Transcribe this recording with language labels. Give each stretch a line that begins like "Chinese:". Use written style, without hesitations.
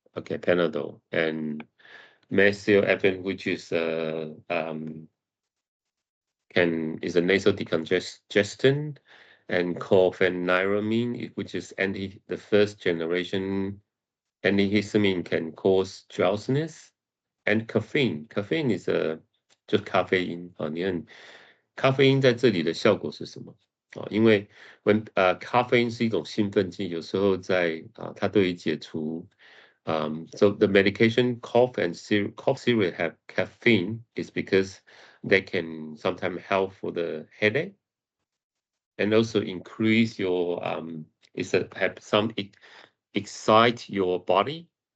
English: Okay, Panadol and methylephrine, which is a nasal decongestant, and chlorpheniramine, which is the first generation antihistamine, can cause drowsiness, and caffeine.
Chinese: Caffeine is 就是咖啡因啊，你看咖啡因在这里的效果是什么啊？因为咖啡因是一种兴奋剂，有时候它对于解除
English: so the medication cough syrup have caffeine is because they can sometimes help for the headache and also increase your have some excite your body.